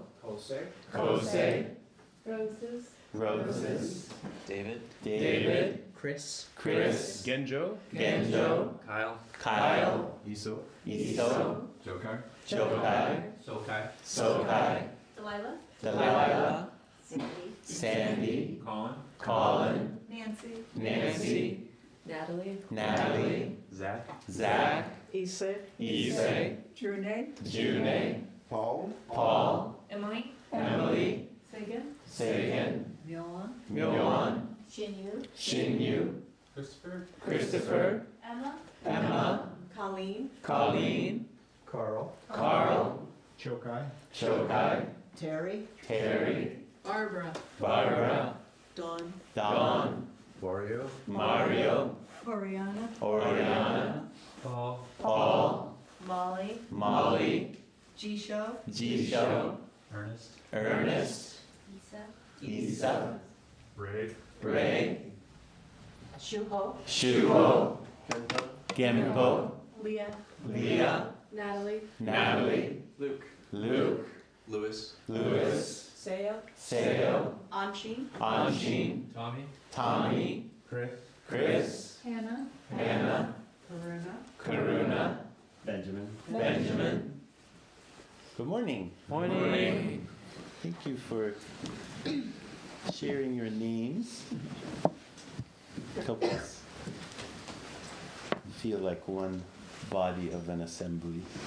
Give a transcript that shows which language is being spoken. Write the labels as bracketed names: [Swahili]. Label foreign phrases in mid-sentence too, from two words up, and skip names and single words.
[English] Kose. Roses. David. Chris. Genjo. Kyle. Iso. Jokai. Sokai. Delilah. Sandy. Colin. Nancy. Natalie. Zach. Ise. June. Paul. Emily. Sagan. Myoan. Shinyu. Christopher. Emma. Colleen. Carl. Chokai. Terry. Barbara. Dawn. Mario. Oriana. Paul. Molly. Jisho. Ernest. Isa. Ray. Shuho. Gempo. Leah. Natalie. Luke. Lewis. Seo. Anshin. Tommy. Chris. Hannah. Karuna. Benjamin. Good morning. Thank you for sharing your names. Help us feel like one body of an assembly.